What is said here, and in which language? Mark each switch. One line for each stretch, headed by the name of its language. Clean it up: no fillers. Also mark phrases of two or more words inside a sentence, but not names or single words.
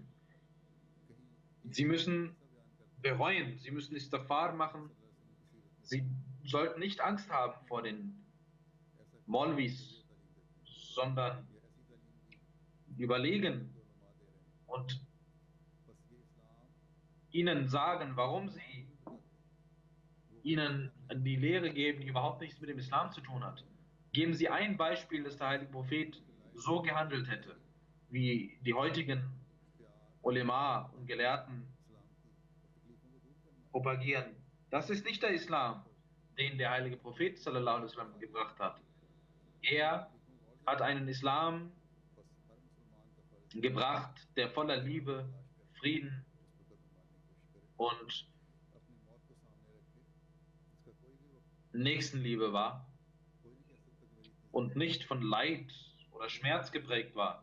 German: Sie müssen bereuen, sie müssen Istighfar machen, sie sollten nicht Angst haben vor den Molvis, sondern überlegen und ihnen sagen, warum sie ihnen die Lehre geben, die überhaupt nichts mit dem Islam zu tun hat. Geben Sie ein Beispiel, dass der heilige Prophet so gehandelt hätte, wie die heutigen Ulema und Gelehrten propagieren. Das ist nicht der Islam, den der heilige Prophet
Arabic: صلى الله عليه وسلم
German: gebracht hat. Er hat einen Islam gebracht, der voller Liebe, Frieden und Nächstenliebe war und nicht von Leid oder Schmerz geprägt war.